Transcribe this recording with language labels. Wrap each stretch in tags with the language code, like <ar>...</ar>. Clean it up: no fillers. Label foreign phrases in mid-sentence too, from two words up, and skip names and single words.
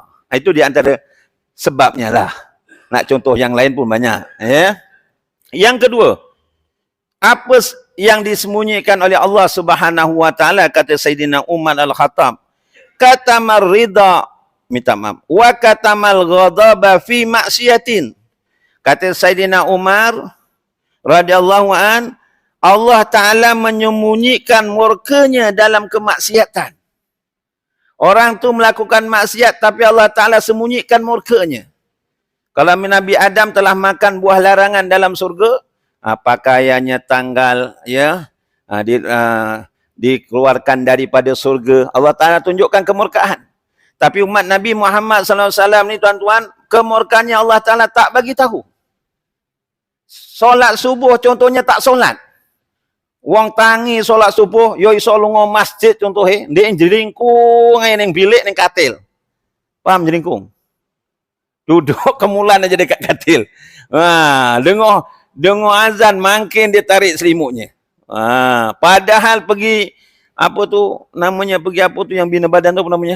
<ms>Itu di antara sebabnya lah. Nak contoh yang lain pun banyak. Ya. Yang kedua, apa yang disembunyikan oleh Allah</ms> <ar>سبحانه وتعالى,</ar> <ms>kata Sayyidina Umar Al-Khattab,</ms> <ar>كتم الرضا,</ar> <ms>minta maaf,</ms> <ar>وكتم الغضب في معصية.</ar> <ms>Kata Sayyidina Umar</ms> <ar>رضي الله عن,</ar> <ms>Allah Ta'ala menyembunyikan murkanya dalam kemaksiatan. Orang tu melakukan maksiat tapi Allah Ta'ala sembunyikan murkanya. Kalau Nabi Adam telah makan buah larangan dalam surga, pakaiannya tanggal, ya, dikeluarkan daripada surga. Allah Ta'ala tunjukkan kemurkaan. Tapi umat Nabi Muhammad SAW ni tuan-tuan, kemurkaannya Allah Ta'ala tak bagi tahu. Solat subuh contohnya tak solat.</ms> <jv>Wong tangi solat subuh, yo iso lunga masjid contohnya, dia jeringkung ning bilik ning katil.</jv> <ms>Paham jeringkung? Duduk kemulan aja dekat katil. Dengar azan makin dia tarik selimutnya. Padahal pergi apa tu namanya, pergi apa tu yang bina badan tu apa namanya?</ms>